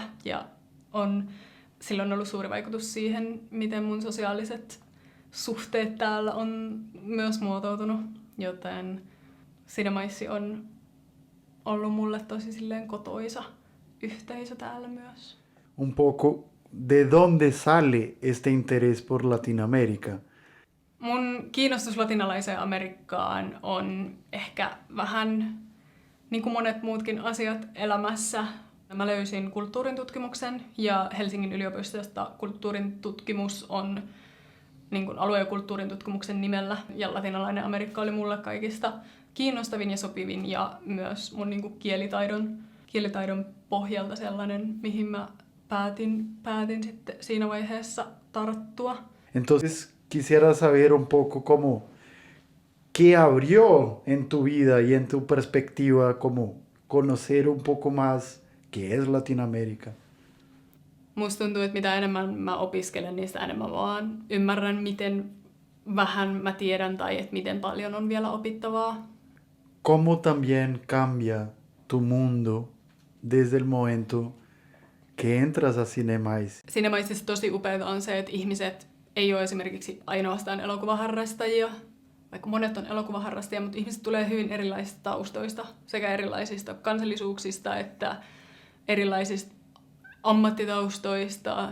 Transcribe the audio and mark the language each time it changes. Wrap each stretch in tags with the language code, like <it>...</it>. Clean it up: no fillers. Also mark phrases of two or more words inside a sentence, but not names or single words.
<fi>Ja silloin on ollut suuri vaikutus siihen, miten mun sosiaaliset suhteet täällä on myös muotoutunut. Joten Cinemaissi on ollut mulle tosi silleen kotoisa yhteisö täällä myös.</fi> <es>Un poco, ¿de dónde sale este interés por Latinoamérica?</es> <fi>Mun kiinnostus latinalaiseen Amerikkaan on ehkä vähän niin kuin monet muutkin asiat elämässä. Mä löysin kulttuurin tutkimuksen ja Helsingin yliopistosta kulttuurin tutkimus on niin kuin alue- ja kulttuurin tutkimuksen nimellä. Ja latinalainen Amerikka oli mulle kaikista kiinnostavin ja sopivin ja myös mun niin kuin kielitaidon pohjalta sellainen, mihin mä päätin sitten siinä vaiheessa tarttua.</fi> <es>Entonces quisiera saber un poco como qué abrió en tu vida y en tu perspectiva como conocer un poco más qué es Latinoamérica.</es> <fi>Musta tuntuu, että mitä enemmän mä opiskelen, niin sitä enemmän vaan ymmärrän, miten vähän mä tiedän tai että miten paljon on vielä opittavaa.</fi> <es>¿Cómo también cambia tu mundo desde el momento que entras a Cinemaiss?</es> <fi>Cinemaississa tosi upeaa on se, että ihmiset ei ole esimerkiksi ainoastaan elokuvaharrastajia, vaikka monet on elokuvaharrastajia, mutta ihmiset tulee hyvin erilaisista taustoista, sekä erilaisista kansallisuuksista että erilaisista ammattitaustoista.</fi>